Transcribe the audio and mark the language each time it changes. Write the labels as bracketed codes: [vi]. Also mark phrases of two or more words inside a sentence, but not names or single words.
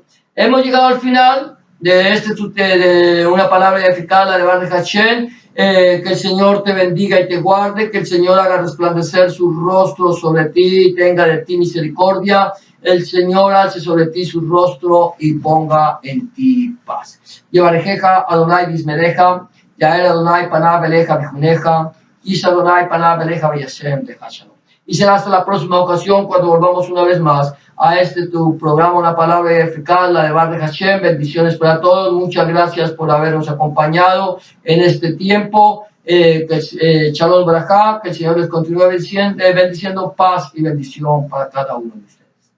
[es] Hemos llegado al final de una palabra eficaz, la de Baruch Hashem. Que el Señor te bendiga y te guarde, que el Señor haga resplandecer su rostro sobre ti y tenga de ti misericordia. El Señor alce sobre ti su rostro y ponga en ti paz. [he] יברכך אדוני וישמרך יאר אדוני פניו אליך ויחנך ישא אדוני פניו אליך וישם לך שלום. [es] Y será hasta la próxima ocasión cuando volvamos una vez más a tu programa, una palabra eficaz, la de Baruch Hashem. Bendiciones para todos. Muchas gracias por habernos acompañado en este tiempo. [he] שלום ברכה, [es] que el Señor les continúe bendiciendo, paz y bendición para cada uno de ustedes.